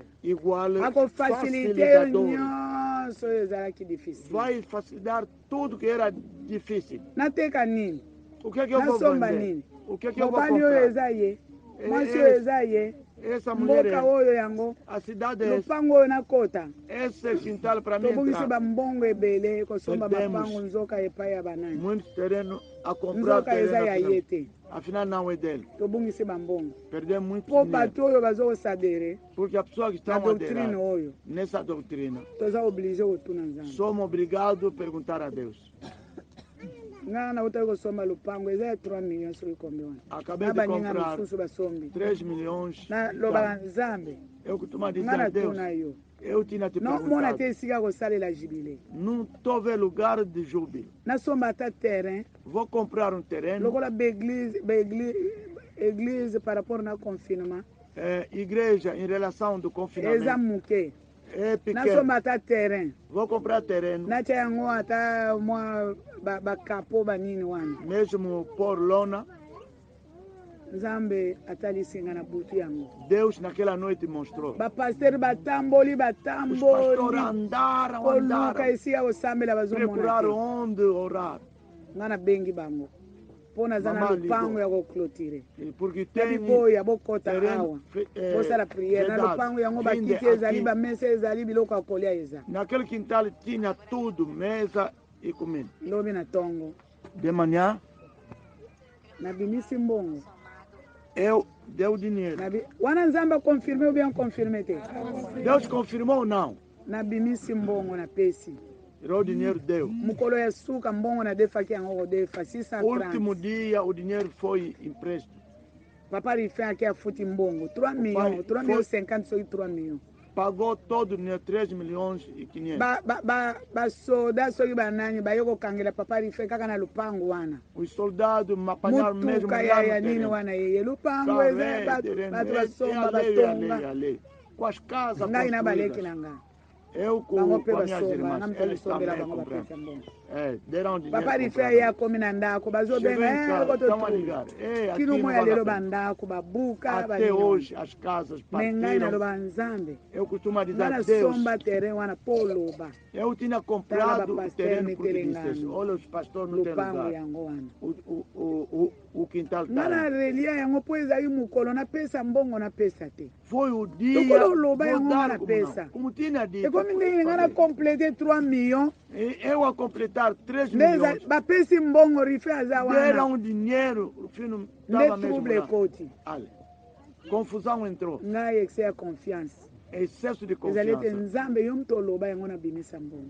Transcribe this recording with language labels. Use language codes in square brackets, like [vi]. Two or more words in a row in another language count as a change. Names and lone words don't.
[pt] igual [ln] akofacilite yo [pt] facilitador. [ln] nyonso oyo ezalaki difficile [pt] Vai facilitar tudo que era difícil. [ln] nateka nini [pt] O que é que eu vou [ln] nasomba [pt] vender? [ln] nini [pt] O que é que eu vou [ln] mobali oyo [pt] comprar? [ln] eza ye mwasi Eh, oyo eza ye [pt] Essa mulher [ln] mboka [pt] é, [ln] oyo yango [pt] a cidade é essa. [ln] lopango oyo nakota [pt] Esse quintal para mim [ln] tobongisi [pt] entrar. [ln] bambongo ebele kosomba [pt] Perdemos. [ln] mapango nzoka epai ya banani [pt] Muitos terrenos a comprar [ln] nzoka eza [pt] terreno. [ln] ya ye te [pt] Afinal não é dele. [ln] tobongisi bambongo [pt] Perdemos muito [ln] mpo [pt] dinheiro. [ln] bato oyo bazokosadere [pt] Porque a pessoa que [ln] na [pt] está [ln] doctrine [pt] aderada [ln] oyo [pt] nessa doutrina, [ln] toza oblige kotuna nzambe [pt] somos obrigados a perguntar a Deus. [ln] ngai nautaki kosomba lupango eza ya 3 million soki kombe wana [pt] Acabei [ln] na [pt] de [ln] baninga [pt] comprar [ln] mosusu basombi [pt] 3 milhões. [ln] nalobaka nzambe [pt] Eu costumo dizer [ln] ngai [pt] a Deus, [ln] natuna yo [pt] eu tinha te [ln] nomona te [pt] perguntado. [ln] esika kosalela jubile [pt] Não estou vendo lugar de júbilo. [ln] nasomba ata terrain [pt] Vou comprar um terreno, [ln] lokola église [fr] par rapport [ln] na confinement [pt] igreja em relação do [ln] eza [pt] confinamento. [ln] moke [pt] É pequeno. [ln] nasomba ata terrain [pt] Vou comprar terreno, [ln] natya yango ata mwa bakapo banini wana [pt] mesmo por lona. [ln] nzambe atalisi nga na butu yango [pt] Deus naquela noite mostrou. [ln] bapasteur batamboli [pt] Os pastores [ln] batamboli [pt] andaram, [ln] koluka [pt] andaram, [ln] esika kosambela bazomona [pt] procuraram [ln] te [pt] onde orar. [ln] nga nabengi bango mpo naza na [pt] Mama [ln] lupango [pt] Lido. [ln] ya koclotire [pt] Porque [ln] na [pt] tem [ln] biboya bokɔta [pt] terreno [ln] awa bosala priere na [pt] vedado, [ln] lupango yango [pt] vinde [ln] bakiti ezali [pt] aqui. [ln] bamesa ezali biloko ya kolia eza [pt] Naquele quintal tinha tudo, mesa e comida. [ln] lobi na ntongo [pt] De manhã, [ln] nabimisi mbongo [pt] eu dei o dinheiro. [ln] wana nzambe akonfirme [fr] ou bien confirme [ln] te [pt] Deus confirmou ou não? [ln] nabimisi mbongo napesi [pt] Tirou o dinheiro, deu. [ln] mokolo ya suka mbongo nadefaki yango kodefa [pt] Último 630 dia, o dinheiro foi impresso. [ln] papa rifin aki afuti mbongo 3 millions 3 millions 50 soki 3 millions [pt] Pagou todo o dinheiro, 3 milhões e 500. [ln] basoda soki banani baye kokangela papa rifin kaka na lupango wana [pt] Os soldados me apanharam mesmo [ln] mutuka [pt] lá [ln] ya [pt] no [ln] nini [pt] terreno. [ln] wana yeye lupango eza bato basomba batonga [pt] Ale. Com as casas [ln] ngai na baleki [pt] construídas. [ln] na nga [pt] Eu [ln] bango [pt] com [ln] mpe [pt] as minhas [ln] basomba [pt] irmãs, [ln] nga mpe [pt] eles [ln] nasombela [pt] também [ln] bango [pt] compraram. [ln] bapesa mbongo [pt] Deram dinheiro. [ln] papa rifin aye [pt] compraram. [ln] akomi na ndako [pt] Chegou em [ln] bazobenga [pt] casa, [ln] eko [pt] estão a [ln] totuli [pt] ligar. Aqui [ln] kino [pt] não [ln] mo ya [pt] vale a [ln] lelo [pt] pena. [ln] bandako babuka [pt] Até [ln] banini [pt] hoje as casas [ln] me ngai [pt] partiram. [ln] naloba nzambe [pt] Eu costumo dizer [ln] nga [pt] a Deus. [ln] nasomba terrain wana mpo oloba [pt] Eu tinha [ln] tala [pt] comprado o [ln] bapasteur [pt] terreno porque disse: [ln] netelengano [pt] olha, os pastores não têm [ln] lupango [pt] lugar. [ln] yango wana [pt] O quintal [ln] nga [pt] está [ln] na [pt] lá. [ln] relia yango mpo ezali mokolo napesa mbongo napesa te [pt] Foi o dia. [ln] Lokolo oloba [pt] vou [ln] yango [pt] dar [ln] nga [pt] como não. [ln] napesa [pt] Como tinha dito. [ln] ekomi ndenge nga na complete 3 millions [pt] Eu a completar 3 [ln] nde [pt] milhões. [ln] bapesi mbongo rife aza wana [pt] Deram dinheiro, o filho [ln] nde [pt] estava mesmo [ln] trouble [pt] lá. [ln] ekoti [pt] Olha, confusão entrou. [ln] ngai excès ya confiance [pt] Excesso de [ln] ezali ete [pt] confiança. [ln] nzambe yo mto oloba yango nabimisa mbongo